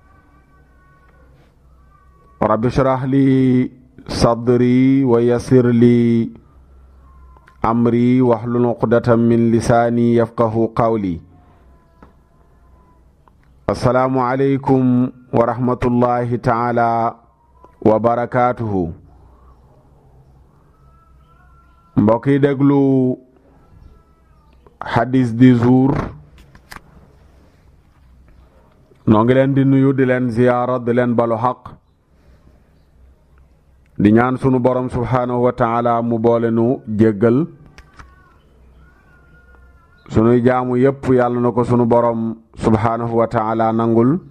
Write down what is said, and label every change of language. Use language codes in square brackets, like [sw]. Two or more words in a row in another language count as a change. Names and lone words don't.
[ar] رب اشرح لي صدري ويسر لي أمري واحلل عقدة من لساني يفقه قولي. السلام عليكم ورحمة الله تعالى وبركاته. [wo] mbokki déglu hadis [fr] du jour [wo] noo ngi leen di nuyu di leen ziyaara di leen balu xaq di ñaan sunu borom [ar] سبحانه وتعالى [wo] mu boole nu jéggal sunuy jaamu yépp yàlla na ko sunu borom [ar] سبحانه وتعالى [wo] nangul